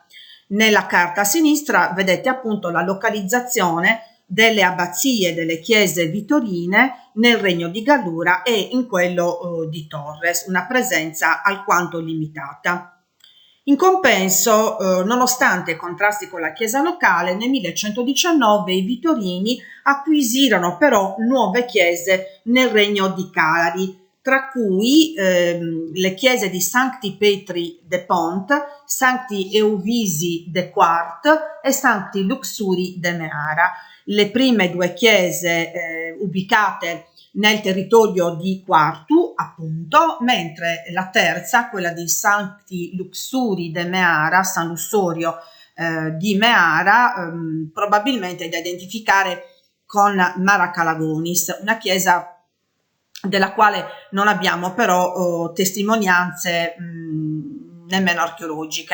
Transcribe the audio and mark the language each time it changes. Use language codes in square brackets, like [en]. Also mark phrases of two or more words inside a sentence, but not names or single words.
[it] Nella carta a sinistra vedete appunto la localizzazione delle abbazie delle chiese vitorine nel regno di Gallura e in quello di Torres, una presenza alquanto limitata. In compenso, nonostante i contrasti con la chiesa locale, nel 1119 i Vitorini acquisirono però nuove chiese nel regno di Calari, tra cui le chiese di Sancti Petri de Pont, Sancti Euvisi de Quart e Sancti Luxuri de Meara. Le prime due chiese ubicate nel territorio di Quartu, appunto, mentre la terza, quella di Sancti Luxuri de Meara, San Lussorio di Meara, probabilmente è da identificare con Mara Calagonis, una chiesa della quale non abbiamo però testimonianze nemmeno archeologiche.